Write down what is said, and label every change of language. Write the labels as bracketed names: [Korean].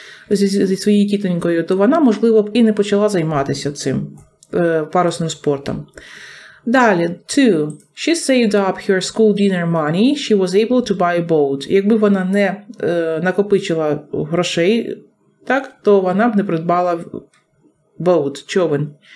[Ukrainian] зі своєю тітонькою, то вона, можливо, б і не почала займатися цим парусним спортом. Далі, 2. [English] She saved up her school dinner money. She was able to buy a boat. [Ukrainian] Якби вона не накопичила грошей, так, то вона б не придбала boat, човен.